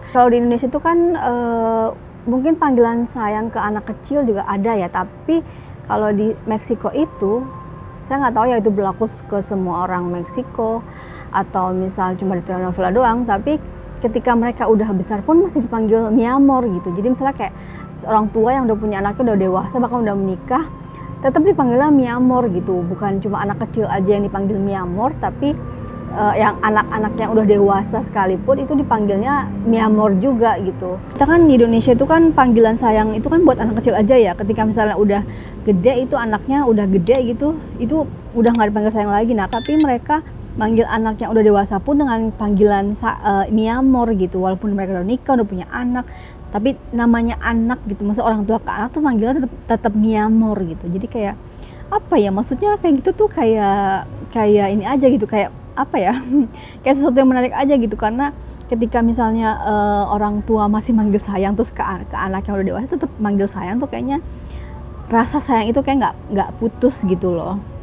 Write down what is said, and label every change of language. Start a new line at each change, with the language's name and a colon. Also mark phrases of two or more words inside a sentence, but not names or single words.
Indonesian: Kalau di Indonesia itu kan mungkin panggilan sayang ke anak kecil juga ada ya, tapi kalau di Meksiko itu saya nggak tahu ya itu berlaku ke semua orang Meksiko atau misal cuma di telenovela doang, tapi ketika mereka udah besar pun masih dipanggil
Spanish: mi amor
Indonesian: gitu. Jadi misalnya kayak orang tua yang udah punya anaknya, udah dewasa, bahkan udah menikah, tetap dipanggilnya
Spanish: mi amor
Indonesian: gitu. Bukan cuma anak kecil aja yang dipanggil
Spanish: mi amor,
Indonesian: tapi yang anak-anak yang udah dewasa sekalipun itu dipanggilnya
Spanish: mi amor
Indonesian: juga gitu. Kita kan di Indonesia itu kan panggilan sayang itu kan buat anak kecil aja ya. Ketika misalnya udah gede, itu anaknya udah gede gitu, itu udah nggak dipanggil sayang lagi. Nah, tapi mereka manggil anak yang udah dewasa pun dengan panggilan
Spanish: mi amor
Indonesian: gitu. Walaupun mereka udah nikah, udah punya anak, tapi namanya anak gitu. Maksud orang tua ke anak tuh manggilnya tetap
Spanish: mi amor
Indonesian: gitu. Jadi kayak apa ya, maksudnya kayak gitu tuh kayak ini aja gitu, kayak apa ya, kayak sesuatu yang menarik aja gitu. Karena ketika misalnya orang tua masih manggil sayang, terus ke anak yang udah dewasa tetap manggil sayang tuh kayaknya rasa sayang itu kayak nggak putus gitu loh.